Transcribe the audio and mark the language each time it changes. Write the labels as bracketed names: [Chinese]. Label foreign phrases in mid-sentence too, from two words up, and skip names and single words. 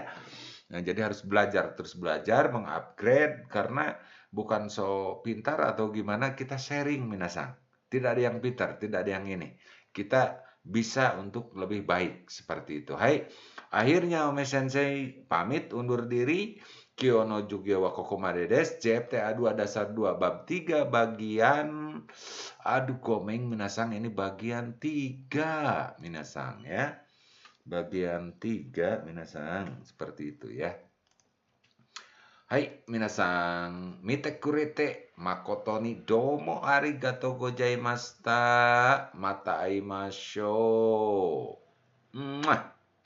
[Indonesian] Nah, jadi harus belajar, terus belajar, mengupgrade. Karena bukan so pintar atau gimana, kita sharing minasang. Tidak ada yang pintar, tidak ada yang ini. Kita bisa untuk lebih baik. Seperti itu. Hai, akhirnya Ome Sensei pamit undur diri. [Japanese] 今日の授業はここまでです. [Indonesian] JFTA 2 dasar 2 bab 3 bagian aduh komeng minasang ini bagian 3 minasang ya. bagian 3 minasan, seperti itu ya. [Japanese] はい皆さん、見てくれて誠にどうもありがとうございました. また会いましょう。Mwah.